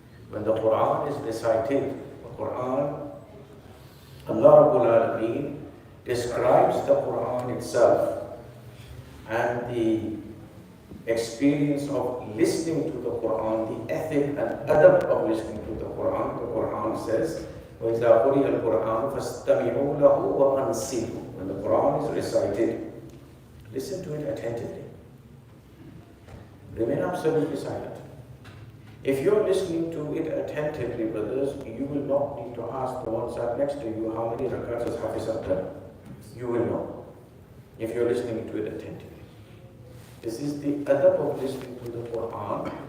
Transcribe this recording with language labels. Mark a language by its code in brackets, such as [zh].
[en] When the Quran is recited, the Quran, Allah Rabbul Alameen describes the Quran itself and the experience of listening to the Quran, the ethic and adab of listening to the Quran. The Quran says, [ar] وَإِذَا قُرِئَ الْقُرْآنُ فَاسْتَمِعُوا لَهُ وَأَنصِتُوا. [en] When the Quran is recited, listen to it attentively. Remain absolutely silent. If you're listening to it attentively, brothers, you will not need to ask the one sat next to you how many rakats has Hafiz done. You will know if you're listening to it attentively. This is the adab of listening to the Quran.